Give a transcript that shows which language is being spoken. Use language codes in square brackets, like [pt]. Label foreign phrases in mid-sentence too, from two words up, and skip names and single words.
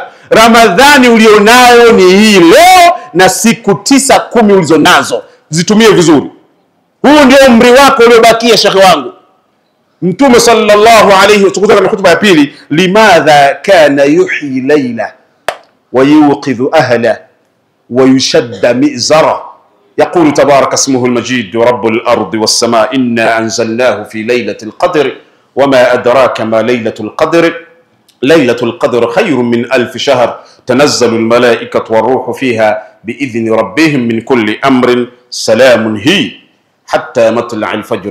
[sw] Ramadhani ulionayo ni hii leo na siku 9-10 ulizonazo, zitumie vizuri. Huu ndio umri wako uliobakia, shekhi wangu. Mtume [ar] صلى الله عليه وسلم [sw] katika hutuba ya pili, [ar] لماذا كان يحيي الليل ويوقظ أهل ويشد مئزر. يقول تبارك اسمه المجيد رب الأرض والسماء إنا أنزلناه في ليلة القدر وما أدراك ما ليلة القدر ليلة القدر خير من 1000 شهر تنزل الملائكة والروح فيها بإذن ربهم من كل أمر سلام هي حتى مطلع الفجر.